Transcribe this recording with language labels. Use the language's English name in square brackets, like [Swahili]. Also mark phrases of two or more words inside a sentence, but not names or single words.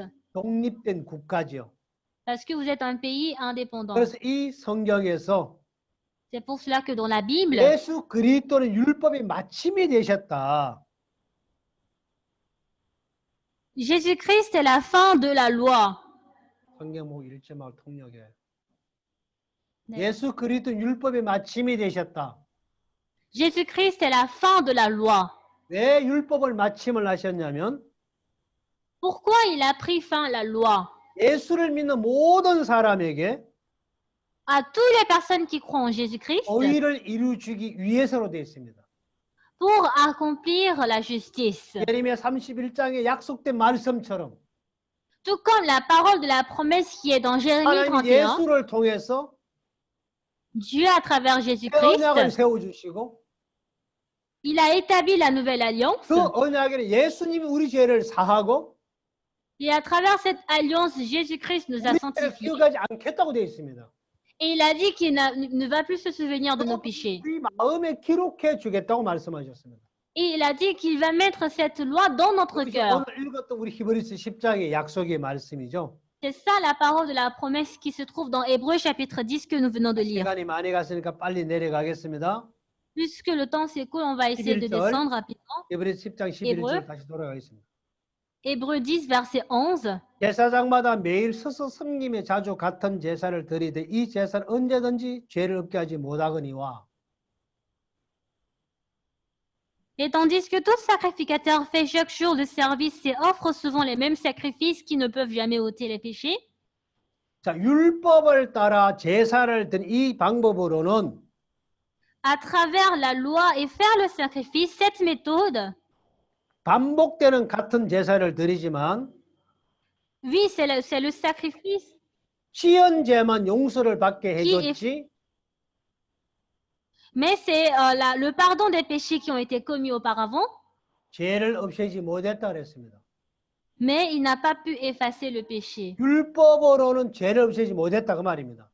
[Korean] 독립된 국가죠. [French] Parce que vous êtes un pays indépendant. [Korean] 그래서 이 성경에서 [French] C'est pour cela que dans la Bible, [Korean] 예수 그리스도는 율법의 마침이 되셨다. [French] Jésus-Christ est la fin de la loi. [Korean] 성경목 1점하고 통역해. 네. 예수 그리스도는 율법의 마침이 되셨다. [French] Jésus-Christ est la fin de la loi. [Korean] 왜 율법을 마침을 하셨냐면 [French] Pourquoi il a pris fin à la loi? [Korean] 예수를 믿는 모든 사람에게 [French] À toutes les personnes qui croient en Jésus-Christ [Korean] 의를 이루어주기 위해서로 되어 있습니다. [French] pour accomplir la justice. [Korean] 예레미야 31장에 약속된 말씀처럼 [French] Tout comme la parole de la promesse qui est dans Jérémie [Korean] 하나님 [French] 31, [Korean] 예수를 통해서 [French] Dieu à travers [Korean] 새 [French] Jésus-Christ, [Korean] 언약을 세워주시고 [French] il a établi la nouvelle alliance. [Korean] 그 언약에는 예수님이 우리 죄를 사하고 [French] Et à travers cette alliance, Jésus-Christ nous a [Korean] 우리 죄를 [French] sanctifiés. [Korean] 기억하지 않겠다고 되어 있습니다. [French] Et il a dit qu'il ne va plus se souvenir de nos péchés. [Korean] 우리 마음에 기록해 주겠다고 말씀하셨습니다. [French] Et il a dit qu'il va mettre cette loi dans notre cœur. [Korean] 오늘 읽었던 우리 히브리서 10장의 약속의 말씀이죠. [French] C'est ça la parole de la promesse qui se trouve dans Hébreux chapitre 10 que nous venons de lire. [Korean] 시간이 많이 갔으니까 빨리 내려가겠습니다. [French] Puisque le temps s'écoule, on va essayer de [Korean] 11절. [French] descendre rapidement. [Korean] 히브리서 10장 11절 다시 돌아가겠습니다. [French] Hébreux 10, verset 11. [Korean] 제사장마다 매일 서서 섬김에 자주 같은 제사를 드리되 이 제사는 언제든지 죄를 없게 하지 못하거니와 [French] Et tandis que tout sacrificateur fait chaque jour le service et offre souvent les mêmes sacrifices qui ne peuvent jamais ôter les péchés, [Korean] 자, 율법을 따라 제사를 드린 이 방법으로는 [French] à travers la loi et faire le sacrifice, cette méthode, [Korean] 반복되는 같은 제사를 드리지만 [French] oui, c'est le sacrifice, [Korean] 지연제만 용서를 받게 해줬지 [French] mais c'est le pardon des péchés qui ont été commis auparavant, [Korean] 죄를 없애지 못했다 그랬습니다. [French] mais il n'a pas pu effacer le péché. [Korean] 율법으로는 죄를 없애지 못했다 그 말입니다.